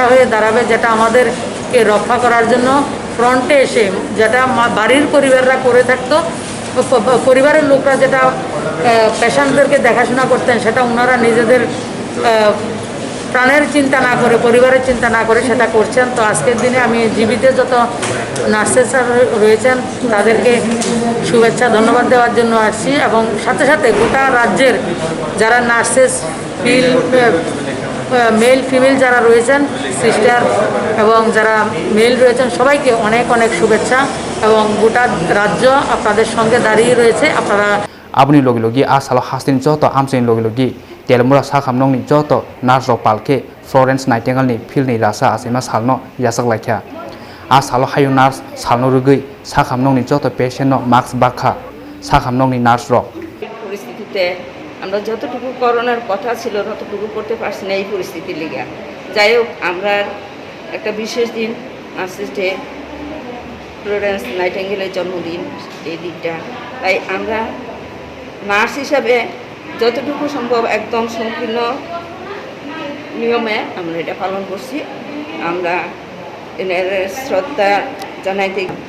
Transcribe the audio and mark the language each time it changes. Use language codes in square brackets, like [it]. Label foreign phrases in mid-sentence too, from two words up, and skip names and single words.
[bn] হয়ে দাঁড়াবে যেটা আমাদেরকে রক্ষা করার জন্য ফ্রন্টে এসে যেটা বাড়ির পরিবাররা করে থাকতো পরিবারের লোকরা যেটা পেশেন্টদেরকে দেখাশোনা করতেন সেটা ওনারা নিজেদের প্রাণের চিন্তা না করে পরিবারের চিন্তা না করে সেটা করছেন তো আজকের দিনে আমি জীবিত যত নার্সেস রয়েছেন তাদেরকে শুভেচ্ছা ধন্যবাদ দেওয়ার জন্য আসছি এবং সাথে সাথে গোটা রাজ্যের যারা নার্সেস [en] male female [bn] যারা রয়েছেন সিস্টার এবং যারা মেল রয়েছেন সবাইকে অনেক অনেক শুভেচ্ছা এবং গোটা রাজ্য আপনাদের সঙ্গে দাঁড়িয়ে রয়েছে আপনারা [trp] Abni logi logi asalo hastin joto amsin logi logi telmura sakham nong ni joto nurse palke Florence Nightingale ni fil ni rasa Achaima salno yasak laikha asalo hayung nurse salno rugui sakham nong ni joto patient no mask bakha sakham nong ni nurse ro [bn] পরিস্থিতিতে আমরা যতটুকু করোনার কথা ছিল ততটুকু করতে পারছি না এই পরিস্থিতির লিগে যাই হোক আমরা একটা বিশেষ দিন [en] Nurses Day [bn] ফ্লোরেন্স নাইটিঙ্গেলের জন্মদিন এই দিনটা তাই আমরা নার্স হিসাবে যতটুকু সম্ভব একদম সংকীর্ণ নিয়মে আমরা এটা পালন করছি আমরা এর শ্রদ্ধা জানাইতে